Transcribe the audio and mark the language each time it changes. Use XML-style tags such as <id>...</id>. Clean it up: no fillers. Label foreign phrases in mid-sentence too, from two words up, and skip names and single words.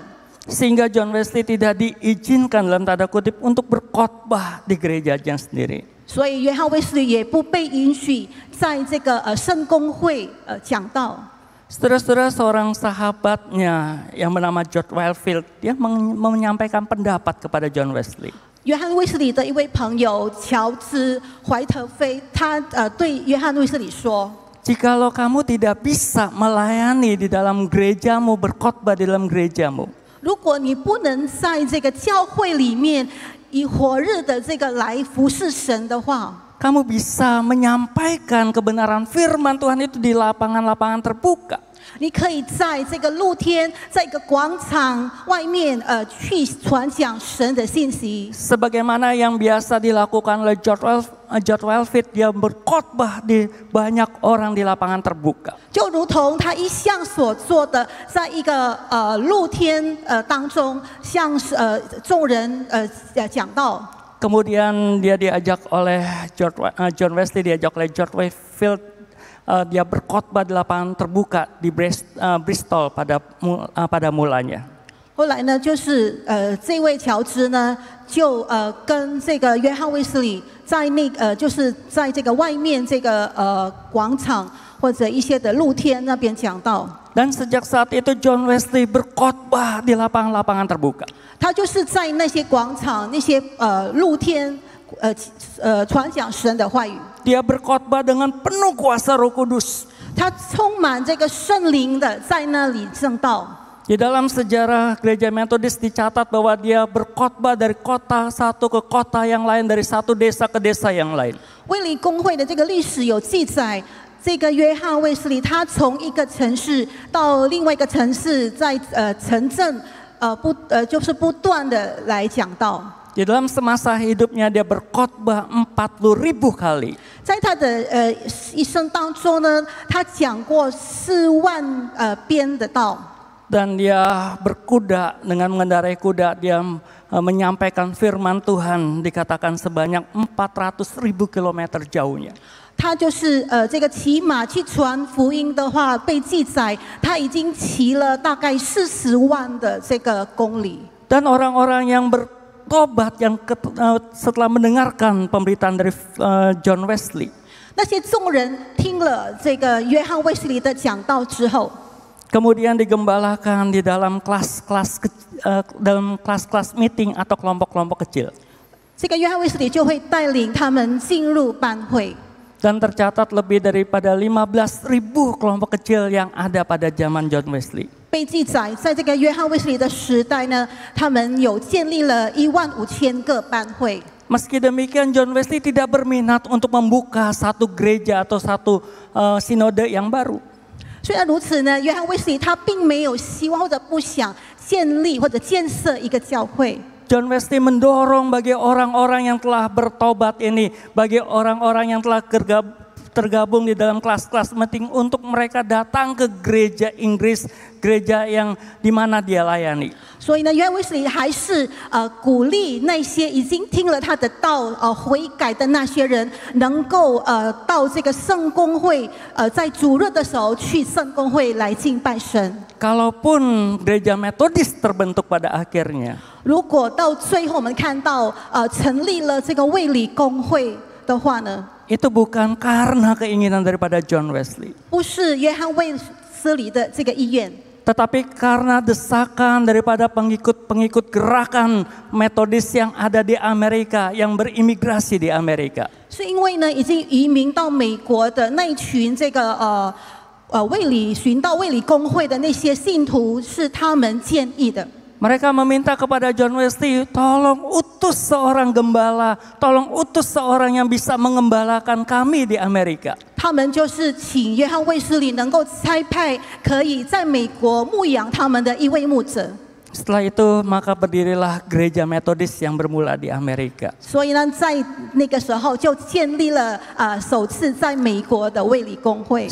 <id>Sehingga John Wesley tidak diizinkan dalam tanda kutip untuk berkhotbah di gerejanya sendiri.</id> <zh>所以约翰卫斯理也不被允许在这个圣公会讲道。</zh> <id>Saudara-saudara, seorang sahabatnya yang bernama George Whitefield, dia menyampaikan pendapat kepada John Wesley.</id> <zh>约翰卫斯理的一位朋友乔治怀特菲，他对约翰卫斯理说：</zh> <id>Jikalau kamu tidak bisa melayani di dalam gerejamu, berkhotbah di dalam gerejamu,</id> <zh>如果你不能在这个教会里面以火热的这个来服侍神的话，</zh> <id>kamu bisa menyampaikan kebenaran firman Tuhan itu di lapangan-lapangan terbuka.</id> <zh>你可以在这个露天，在一个广场外面，去传讲神的信息。</zh> <id>Sebagaimana yang biasa dilakukan oleh George Whitefield, dia berkhotbah di banyak orang di lapangan terbuka.</id> <zh>就如同他一向所做的，在一个露天当中，向众人讲道。</zh> <id>Kemudian dia diajak oleh John Wesley, diajak oleh George Whitefield, dia berkhotbah di lapangan terbuka di Bristol pada mulanya.</id> <zh>后来呢，就是这位乔治呢，就跟这个约翰卫斯理在就是在这个外面这个广场或者一些的露天那边讲道。</zh> <id>Dan sejak saat itu John Wesley berkhotbah di lapangan-lapangan terbuka.</id> <zh>他就是在那些广场、那些露天传讲神的话语。</zh> <id>Dia berkhotbah dengan penuh kuasa Roh Kudus.</id> <zh>他充满这个圣灵的，在那里正道。</zh> <id>Di dalam sejarah gereja Metodis dicatat bahwa dia berkhotbah dari kota satu ke kota yang lain, dari satu desa ke desa yang lain.</id> <zh>卫理公会的这个历史有记载，这个约翰卫斯理他从一个城市到另外一个城市，在城镇就是不断的来讲道。</zh> <id>Di dalam semasa hidupnya dia berkhotbah 40.000 kali.</id> <zh>在他的一生当中呢，他讲过4万篇的道。</zh> <id>Dan dia berkuda, dengan mengendarai kuda dia menyampaikan firman Tuhan, dikatakan sebanyak 400.000 kilometer jauhnya.</id> <zh>他就是这个骑马去传福音的话，被记载他已经骑了大概40万的这个公里。</zh> <id>Dan orang-orang yang bertobat yang setelah mendengarkan pemberitaan dari John Wesley,</id> <zh>那些众人听了这个约翰卫斯理的讲道之后，</zh> <id>kemudian digembalakan di dalam kelas-kelas meeting atau kelompok-kelompok kecil.</id> <zh>这个约翰卫斯理就会带领他们进入班会。</zh> <id>Dan tercatat lebih daripada 15.000 kelompok kecil yang ada pada zaman John Wesley.</id> <zh>被记载，在这个约翰卫斯理的时代呢，他们有建立了15000个班会。</zh> <id>Meski demikian John Wesley tidak berminat untuk membuka satu gereja atau satu sinode yang baru.</id> <zh>虽然如此呢，约翰卫斯理他并没有希望或者不想建立或者建设一个教会。</zh> <id>John Wesley mendorong bagi orang-orang yang telah bertobat ini, bagi orang-orang yang telah tergabung di dalam kelas-kelas meeting untuk mereka datang ke gereja Inggris, gereja yang di mana dia layani.</id> <zh>所以呢，约翰卫斯理还是鼓励那些已经听了他的道悔改的那些人，能够到这个圣公会，在主日的时候去圣公会来敬拜神。</zh> <id>Kalaupun gereja Metodis terbentuk pada akhirnya,</id> <zh>如果到最后我们看到成立了这个卫理公会的话呢，</zh> <id>itu bukan karena keinginan daripada John Wesley,</id> <zh>不是约翰卫斯理的这个意愿。</zh> <id>tetapi karena desakan daripada pengikut-pengikut gerakan Metodis yang ada di Amerika, yang berimigrasi di Amerika.</id> <zh>是因为呢，已经移民到美国的那一群这个寻道卫理公会的那些信徒，是他们建议的。</zh> <id>Mereka meminta kepada John Wesley, tolong utus seorang gembala, tolong utus seorang yang bisa mengembalakan kami di Amerika.</id> <zh>他们就是请约翰卫斯理能够差派可以在美国牧养他们的一位牧者。</zh> <id>Setelah itu maka berdirilah gereja Metodis yang bermula di Amerika.</id> <zh>所以呢，在那个时候就建立了首次在美国的卫理公会。</zh>